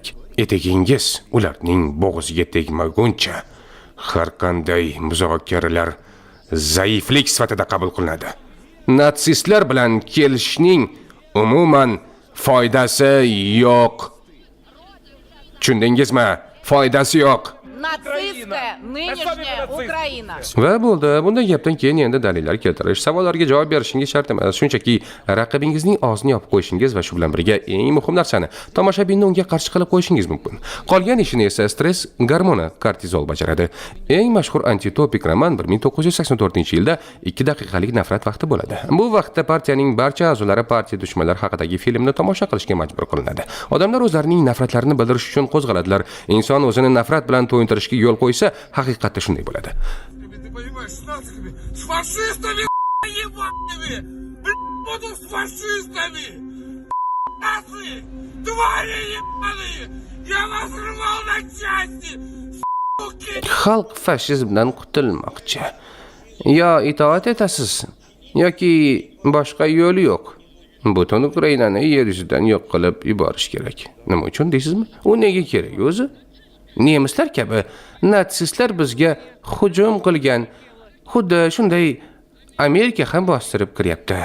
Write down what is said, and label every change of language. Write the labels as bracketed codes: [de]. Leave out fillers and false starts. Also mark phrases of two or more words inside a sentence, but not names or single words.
[uz] Etegingiz ularning bo'g'ziga tegmaguncha har qanday muzokaralar zaiflik sifatida qabul qilinadi. Natsistlar bilan kelishishning umuman foydasi yo'q. Tushundingizmi? Foydasi yo'q. [ru] Нацистская нынешняя Украина. [uz] Va bo'ldi. Bunday gapdan keyin endi dalillar keltirish, savollarga javob berishingiz shart emas. Shunchaki raqibingizning og'zini yopib qo'yishingiz va shu bilan birga eng muhim narsani tomoshabinni unga qarshi qilib qo'yishingiz mumkin. Qolgan ishini esa stress gormoni kortizol bajaradi. Eng mashhur antitopik roman 1984-yilda 2 daqiqalik nafrat vaqti bo'ladi. Bu vaqtda partiyaning barcha a'zolari partiya dushmanlari haqidagi filmni tomosha qilishga majbur qilinadi. Odamlar o'zlarining nafratlarini bildirish uchun qo'zg'aladilar. Inson o'zini nafrat bilan to'yintirishga yo'l qo'ysa, haqiqatda shunday bo'ladi. [ru] Ты понимаешь, с нациками, с фашистами, ебаными, буду с фашистами, нации, твари ебаные, я вас рвал на части, [uz] Xalq fashizmdan qutulmoqchi. Yo itoat etasiz, yoki boshqa yo'l yo'q. Butun Ukrainani yer yuzidan yo'q qilib yuborish kerak. Nima uchun deysizmi? U nega kerak o'zi? Nemislar kabi natsistlar bizga hujum qilgan, xuddi shunday Amerika ham bostirib kiryapti.